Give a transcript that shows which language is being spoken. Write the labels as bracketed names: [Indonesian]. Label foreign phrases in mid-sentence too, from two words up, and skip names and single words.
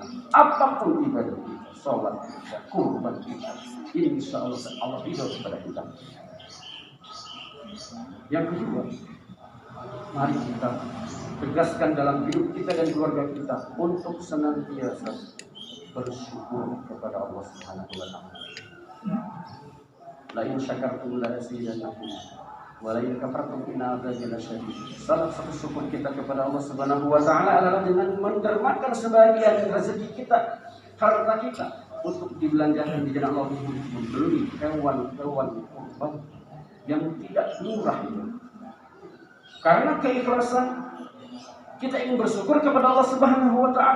[Indonesian] Apapun ibadah kita, sholat kita, kurban kita, [Arabic] إن شاء الله [Indonesian] ridho kepada kita. Yang kedua, mari kita tegaskan dalam hidup kita dan keluarga kita untuk senantiasa bersyukur kepada Allah [Arabic] سبحانه وتعالى. لئن شكرتم لأزيدنكم ولئن كفرتم إن عذابي لشديد. Salah satu syukur kita kepada Allah سبحانه وتعالى adalah dengan mendermakan sebagian rezeki kita, harta kita untuk dibelanjakan di jalan Allah, membeli hewan-hewan kurban yang tidak murah itu. Karena keikhlasan kita ingin bersyukur kepada Allah سبحانه وتعالى.